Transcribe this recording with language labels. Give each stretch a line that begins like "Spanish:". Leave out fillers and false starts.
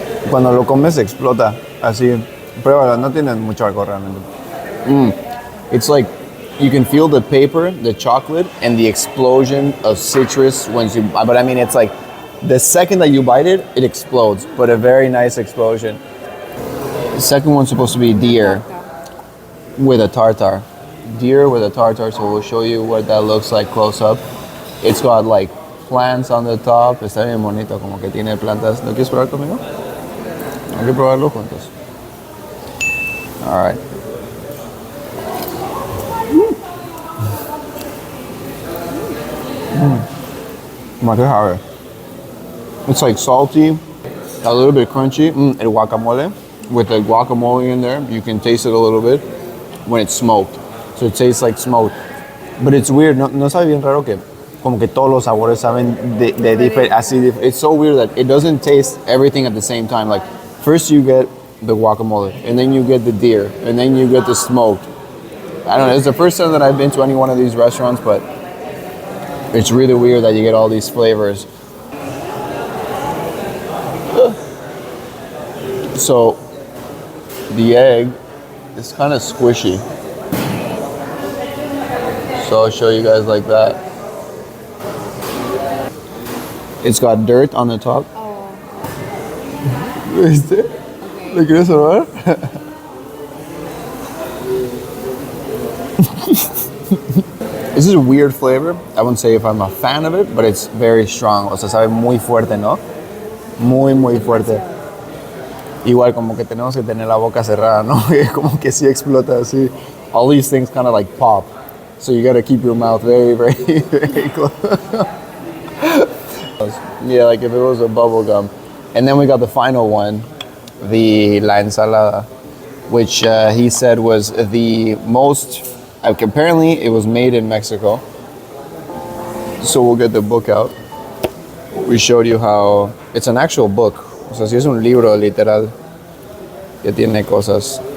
Spanish: Cuando lo comes explota, así. Pruébalo, no tiene mucho alcohol realmente.
English: It's like you can feel the paper, the chocolate, and the explosion of citrus once you. But I mean, it's like the second that you bite it, it explodes. But a very nice explosion. The second one's supposed to be deer with a tartar. Deer with a tartar. So we'll show you what that looks like close up. It's got like plants on the top.
Spanish: Está bien bonito, como que tiene plantas. ¿No quieres probar conmigo? Hay que probarlo juntos.
English: All right. It's like salty, a little bit crunchy.
Spanish: El guacamole,
English: with the guacamole in there, you can taste it a little bit when it's smoked. So it tastes like smoked. But it's weird,
Spanish: no sabe bien raro que como que todos los sabores saben de different, así.
English: It's so weird that it doesn't taste everything at the same time. Like first you get the guacamole, and then you get the deer, and then you get the smoked. I don't know, it's the first time that I've been to any one of these restaurants, but it's really weird that you get all these flavors. So the egg is kind of squishy. So I'll show you guys like that. It's got dirt on the top.
Spanish: ¿Viste? ¿Lo quieres probar?
English: This is a weird flavor. I wouldn't say if I'm a fan of it, but it's very strong.
Spanish: O sea, sabe muy fuerte, ¿no? Muy fuerte. Igual como que tenemos que tener la boca cerrada, ¿no? Como que sí explota así.
English: All these things kind of like pop. So you gotta keep your mouth very close. Yeah, like if it was a bubble gum. And then we got the final one, the
Spanish: la ensalada,
English: which he said was the most, apparently it was made in Mexico. So we'll get the book out. We showed you how, it's an actual book.
Spanish: O sea, sí es un libro literal que tiene cosas.